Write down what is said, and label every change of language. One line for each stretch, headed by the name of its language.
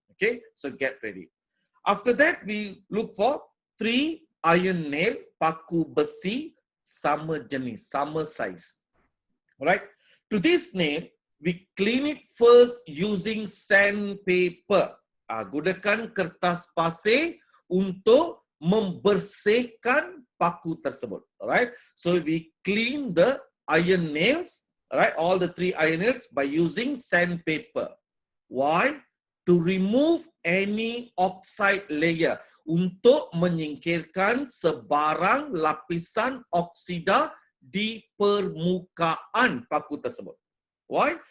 English: Okay, so get ready. After that, we look for 3 iron nail,
Malay: paku besi, sama jenis, sama size.
English: Alright. To this nail, we clean it first using sandpaper.
Malay: Gunakan kertas pasir untuk membersihkan paku tersebut.
English: Alright. So we clean the iron nails, alright, all the 3 iron nails by using sandpaper. Why? To remove any oxide layer,
Malay: untuk menyingkirkan sebarang lapisan oksida di permukaan paku tersebut.
English: Why?